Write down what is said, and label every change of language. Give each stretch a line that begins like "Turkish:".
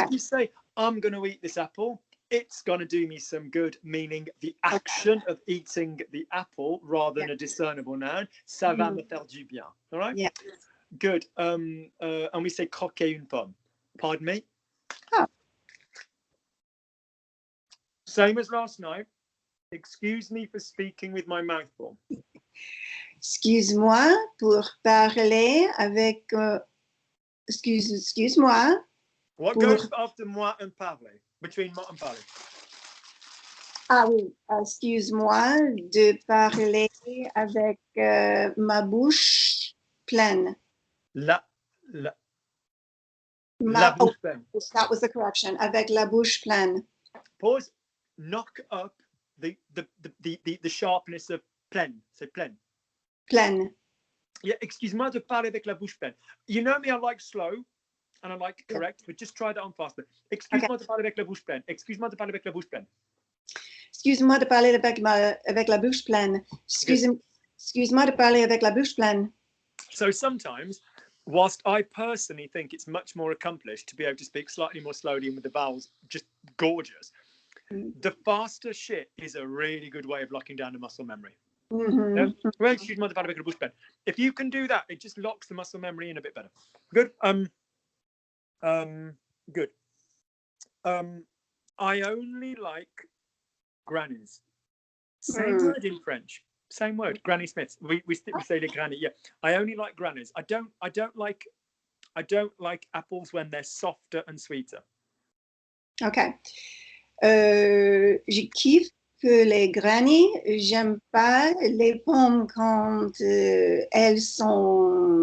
English: If you say, I'm going to eat this apple, it's going to do me some good, meaning the action of eating the apple rather than a discernible noun,
French: ça va me faire du bien.
English: All right? Yeah. Good. And we say
French: croquer une pomme.
English: Pardon me? Oh. Same as last night. Excuse me for speaking with my mouth full.
French: Excuse-moi pour parler avec... excuse-moi.
English: What goes after moi and parler? Between moi and parler.
French: Ah oui, excuse-moi de parler avec ma bouche pleine. La bouche pleine.
English: That was the correction.
French: Avec la bouche pleine.
English: Pause. Knock up the sharpness of pleine.
French: C'est pleine. Pleine. Yeah, excuse-moi de parler avec la bouche pleine.
English: You know me, I like slow and I like correct, but just try that on faster.
French: Excuse-moi de parler avec la bouche pleine. Excuse-moi de parler avec la bouche pleine. Excuse-moi de parler avec la bouche pleine. Excuse-moi de parler avec la bouche pleine.
English: So sometimes, whilst I personally think it's much more accomplished to be able to speak slightly more slowly and with the vowels just gorgeous, the faster shit is a really good way of locking down the muscle memory.
French: Well, excuse-moi de parler avec la bouche pleine.
English: If you can do that, it just locks the muscle memory in a bit better. Good. Good. I only like grannies. Same word in French. Same word. Granny Smiths. We say the granny. Yeah. I only like grannies. I don't like apples when they're softer and sweeter. Okay.
French: Je kiffe que les grannies. J'aime pas les pommes quand elles sont